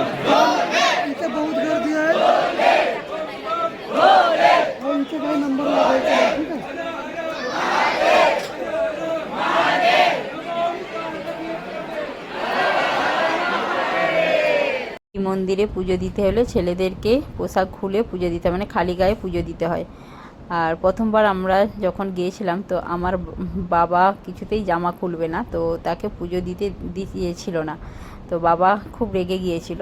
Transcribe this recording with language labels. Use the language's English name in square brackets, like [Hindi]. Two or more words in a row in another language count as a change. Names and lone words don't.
[Marathi] इथे बहुत गर्दी आहे और इथे काही नंबर लागायचा आहे, ठीक आहे। [Bangla] এই মন্দিরে পুজো দিতে হলে ছেলেদেরকে পোশাক খুলে পুজো দিতে হয়, মানে খালি গায়ে পুজো দিতে হয়। আর প্রথমবার আমরা যখন গিয়েছিলাম তো আমার বাবা কিছুতেই জামা খুলবে না, তো তাকে পুজো দিয়েছিল না, তো বাবা খুব রেগে গিয়েছিল।